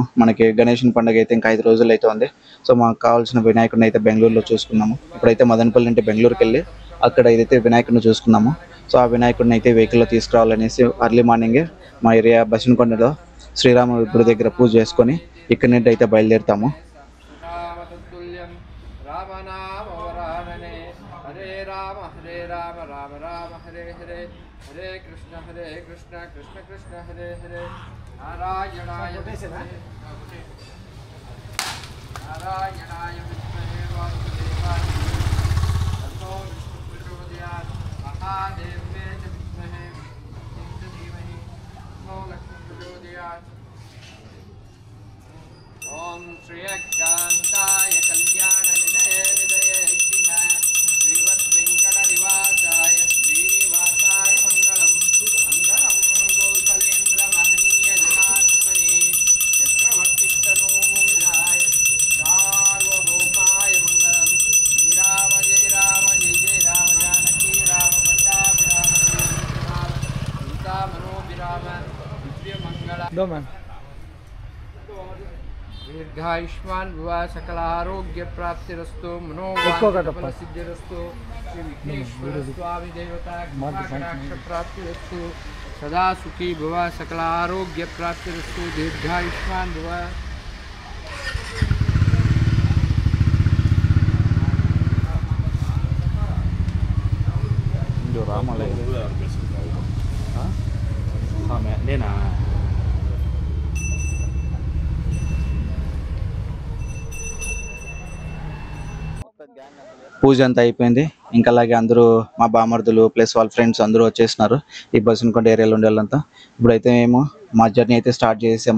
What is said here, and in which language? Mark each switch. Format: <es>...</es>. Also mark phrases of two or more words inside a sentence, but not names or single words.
<te>మనకి గణేశుని పండుగ అయితే ఇంకా 5 రోజులు అయితే ఉంది. సో మాకు కావాల్సిన వినాయకుడిని అయితే బెంగళూరులో చూసుకున్నాము. ఇప్పుడైతే మదనపల్లి నుండి బెంగళూరుకి వెళ్ళి అక్కడ ఏదైతే వినాయకుడిని చూసుకున్నాము. సో ఆ వినాయకుడిని అయితే వెహికల్లో తీసుకురావాలనేసి</te> <en>early morning</en> <te>మా ఏరియా బసినకొండలో శ్రీరామ గుడి దగ్గర పూజ చేసుకొని ఇక్కడి నుండి అయితే బయలుదేరుతాము.</te> <sa>हरे कृष्ण कृष्ण कृष्ण हरे हरे नारायणाय नारायणाय विद्महे वासुदेवाय तन्नो विष्णुः प्रचोदयात् महादेव्ये च विद्महे धीमहि तन्नो लक्ष्मीः प्रचोदयात् ओम श्रीयकान्ताय कल्याणनिधये निधये श्रीवद्वेङ्कटनिवासाय श्रीनिवासाय मंगलम मंगलम कौसलेन्द्रमहनीय जनार्दने चक्रवर्तितनूजाय सार्वभौमाय मंगलम श्रीराम जय राम जानकी राम पट्टाभिराम सीता मनोभिराम दिव्यमंगल दीर्घायुष्मान भव सकल आरोग्य प्राप्तिरस्तु मनोवांछित सिद्धिरस्तु श्री विघ्नेश्वर स्वामी देवता कटाक्ष प्राप्तिरस्तु सदा सुखी भव सकल आरोग्य प्राप्तिरस्तु दीर्घायुष्मान भव. जो रामालय हाँ मैं लेना</sa> <te>పూజ అంతా అయిపోయింది. ఇంకా అలాగే అందరూ మా బామర్దులు ప్లస్ వాళ్ళ ఫ్రెండ్స్ అందరూ వచ్చేసినారు ఈ బసినకొండ ఏరియాలో ఉండే వాళ్ళంతా. ఇప్పుడైతే మేము మా జర్నీ అయితే స్టార్ట్ చేసాము.</te>